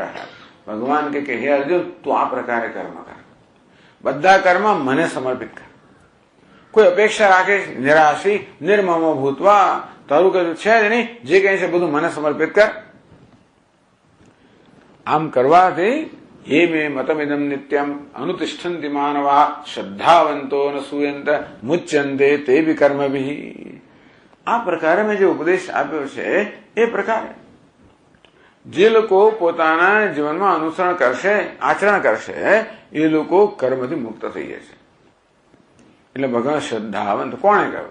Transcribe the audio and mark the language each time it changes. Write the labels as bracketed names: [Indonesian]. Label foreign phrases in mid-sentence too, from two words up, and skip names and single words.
[Gujarati] ભગવાન કે હે અર્જુન, તું આ પ્રકારે કર્મ કર, બધા કર્મ મને સમર્પિત કર. કોઈ અપેક્ષા રાખે [Sanskrit] निराशी निर्ममो भूत्वा, [Gujarati] તારું કશું છે જ નહીં, જે કહે છે બધું મને સમર્પિત કર. આમ કરવાથી [Sanskrit] ये मे मतमिदम नित्यम अनुतिष्ठन्ति मानवा श्रद्धावंतो न सूयंत मुच्यन्ते ते भी कर्म भी। [Gujarati] આ પ્રકારે મેં જે ઉપદેશ આપ્યો છે એ પ્રકારે જે લોકો પોતાના જીવનમાં અનુસરણ કરશે, આચરણ કરશે, એ લોકો કર્મથી મુક્ત થઈ જશે. એટલે ભગવાન શ્રદ્ધાવંત કોણે કહ્યું?